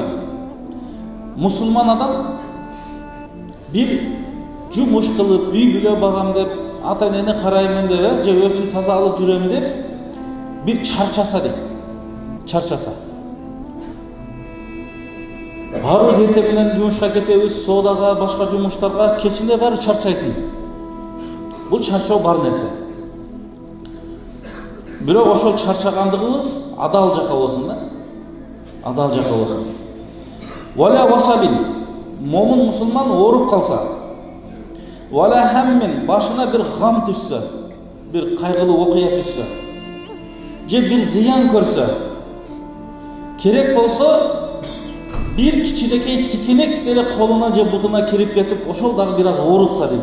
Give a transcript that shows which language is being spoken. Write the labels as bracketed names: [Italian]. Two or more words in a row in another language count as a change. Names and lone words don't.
[Kazakh] Мұсылман адам бір жұмыс қылып, үй бүле бағам деп, ата-енені қараймын деп, же өзін таза алып жүремін деп, бір чарчаса дейді. Чарчаса. Барыз ертеменен жұмысқа кетеміз, содаға, башқа жұмыстарға, кешінде бәрі чарчайсың. Бұл чарчау бар нәрсе. [Kyrgyz] Бирок ошол чарчагандыгыбыз адал жака болсун да. Адал жака болсун. [Arabic] ولا وصب. [Kyrgyz] Момун мусулман ооруп калса, [Arabic] ولا هم, [Kyrgyz] башына бир гам түшсө, бир кайгылуу окуя түшсө, же бир зыян көрсө, керек болсо бир кичинекей тикенек деле колуна же бутуна кирип кетип, ошол дагы бир аз оорутса дейт.